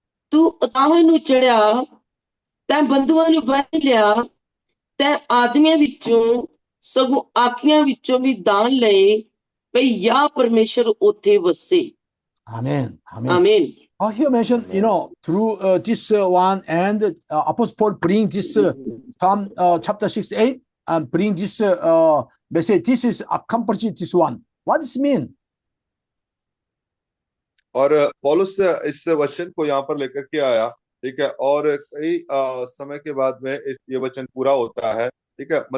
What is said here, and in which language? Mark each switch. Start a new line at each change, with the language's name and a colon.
Punjabi: तू ਉਤਾਂਹ ਨੂੰ ਚੜਿਆ, ਤੈਂ ਬੰਧੂਆਂ ਨੂੰ ਬੰਨ੍ਹ ਲਿਆ, ਤੈਂ ਆਦਮੀਆਂ ਵਿੱਚੋਂ ਸਗੋਂ ਆਖੀਆਂ ਵਿੱਚੋਂ ਵੀ ਦਾਨ ਲਏ, ਭਈ ਯਾ ਪਰਮੇਸ਼ਰ ਉੱਥੇ ਵਸੇ।
English: Amen. Amen.
Punjabi: ਆਮੀਨ।
English: Here mentioned, through this one, and Apostle Paul bring this Psalm chapter 68 and bring this message. This is accomplished this one. What does it mean?
Hindi: और पौलुस इस वचन को यहाँ पर लेकर के आया, ठीक है, और कई समय के बाद में ये वचन पूरा होता है, ठीक है।